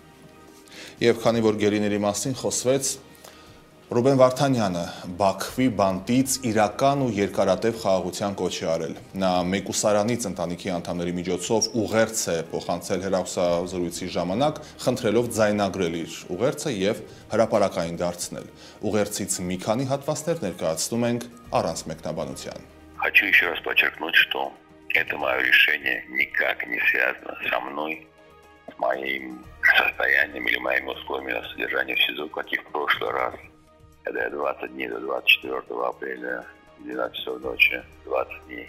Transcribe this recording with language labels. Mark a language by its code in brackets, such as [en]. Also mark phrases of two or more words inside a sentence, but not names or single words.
[hy] Եվ քանի որ գերիների մասին խոսվեց, Ռուբեն Վարդանյանը Բաքվի բանտից իրական ու երկարատև խաղաղության կոչ է արել։ Նա մեկուսարանից ընտանիքի անդամների միջոցով ուղերձ է փոխանցել հեռախոսազրույցի ժամանակ, խնդրելով ձայնագրել իր ուղերձը եւ հրապարակային դարձնել։ Ուղերձից մի քանի հատվածներ ներկայացնում ենք առանց մեկնաբանության։ [ru] Хочу еще раз подчеркнуть, что это мое решение никак не связано со мной, с моим состоянием или моими условиями на содержание в СИЗО, как и в прошлый раз, когда я 20 дней до 24 апреля, 12 часов ночи, 20 дней.